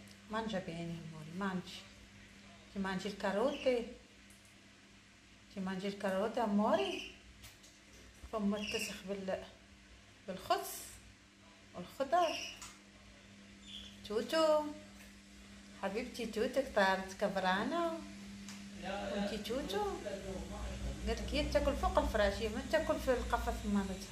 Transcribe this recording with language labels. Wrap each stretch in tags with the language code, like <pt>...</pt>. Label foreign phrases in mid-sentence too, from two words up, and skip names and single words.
<it>mangia bene, amore, mangi. Ti mangi il carote? Ti mangi il carote amore؟</it> <ar>فم متسخ بالخس والخضر. توتو حبيبتي، توتو كترت كبرانة وانتي توتو. قالك هي تاكل فوق الفراش، هي ما تاكل في القفص مالتها.</ar>